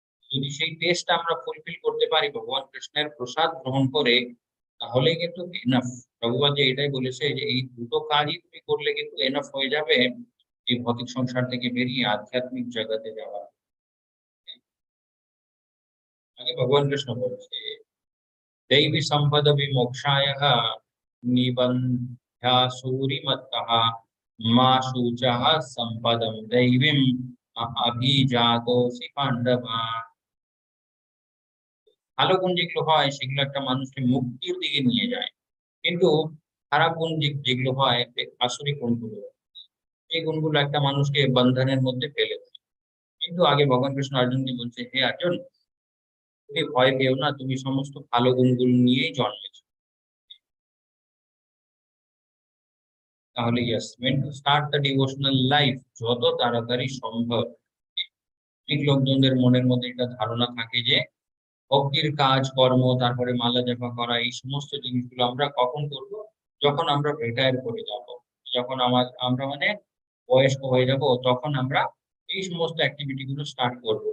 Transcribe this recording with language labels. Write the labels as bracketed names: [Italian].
[Bangla] যদি সেই টেস্ট আমরা ফুলফিল করতে পারি ভগবান কৃষ্ণের প্রসাদ গ্রহণ করে, তাহলে কিন্তু এনাফ। ভগবান যে এটাই বলেছে যে এই দুটো কাজই তুমি করলে কিন্তু এনাফ হয়ে যাবে এই ভৌতিক সংসার থেকে বেরিয়ে আধ্যাত্মিক জগতে যাওয়া। আগে ভগবান কৃষ্ণ বলছে [Sanskrit] दैवी संपद विमोक्षाय निबंध्या सूरिमत्तः मा शुचः संपदम दैवीम अभिजातोसि पांडव। [Bangla] ভালো গুণ যেগুলো হয় সেগুলো একটা মানুষকে মুক্তির দিকে নিয়ে যায়, কিন্তু খারাপ গুণ যেগুলো হয়, আসরিক গুণগুলো, এই গুণগুলো একটা মানুষকে বন্ধনের মধ্যে ফেলে দেয়। কিন্তু আগে ভগবান কৃষ্ণ অর্জুনকে বলছে, হে অর্জুন, তুমি ভয় পেও না, তুমি সমস্ত ভালো গুণগুলো নিয়েই জন্মেছো। তাহলে yes, [English] when to start the devotional life, [Bangla] যত তাড়াতাড়ি সম্ভব। অনেক লোকজনদের মনের মধ্যে এটা ধারণা থাকে যে ভক্তির কাজ কর্ম, তারপরে মালা জপা করা, এই সমস্ত জিনিসগুলো আমরা কখন করব? যখন আমরা রিটায়ার করে যাব, যখন আমরা মানে বয়স্ক হয়ে যাব, তখন আমরা এই সমস্ত অ্যাক্টিভিটি গুলো স্টার্ট করব।